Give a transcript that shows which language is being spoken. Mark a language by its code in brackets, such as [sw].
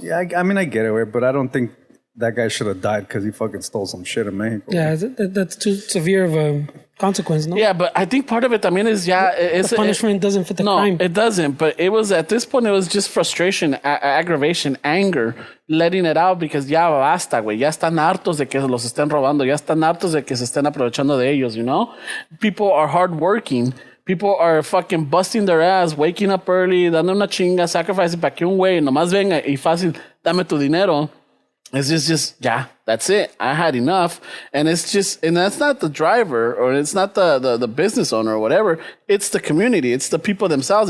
[en] Yeah, I mean, I get it, way, but I don't think that guy should have died because he fucking stole some shit in Mexico. Yeah, that's too severe of a consequence, no? Yeah, but I think part of it, I mean, is it's The punishment doesn't fit the no, crime. it doesn't. But it was at this point, it was just frustration, aggravation, anger, letting it out because [es] ya basta, güey. Ya están hartos de que los estén robando. Ya están hartos de que se estén aprovechando de ellos, [en] you know? People are hardworking. People are fucking busting their ass, waking up early, [es] dando una chinga, [en] sacrificing [es] para que un güey nomás venga y fácil, dame tu dinero. [en] It's just, yeah, that's it. I had enough. And it's just, and that's not the driver or it's not the business owner or whatever. It's the community. It's the people themselves.